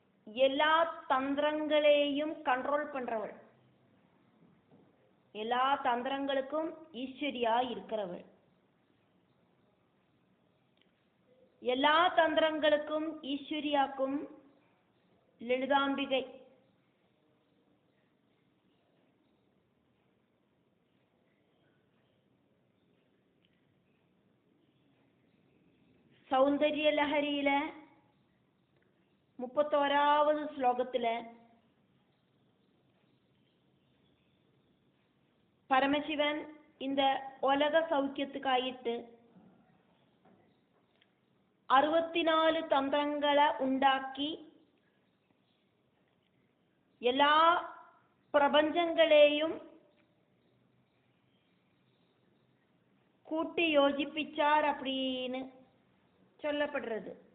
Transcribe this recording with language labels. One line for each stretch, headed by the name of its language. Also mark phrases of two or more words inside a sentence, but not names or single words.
Tamil: எல்லா தந்திரங்களையும் கண்ட்ரோல் பண்றவள், எல்லா தந்திரங்களுக்கும் ஈஸ்வரியா இருக்கிறவள், எல்லா தந்திரங்களுக்கும் ஈஸ்வரியாக்கும் லலிதாம்பிகை.
Malayalam: സൗന്ദര്യ ലഹരിയിലെ 31வது ശ്ലോകത്തില്
Tamil: പരമശിവൻ இந்த உலக சௌக்கியத்துக்காயிட்டு 64 தந்திரங்களை உண்டாக்கி எல்லா பிரபஞ்சங்களையும் கூட்டி யோசிப்பிச்சார் அப்படின்னு சொல்லப்படுறது.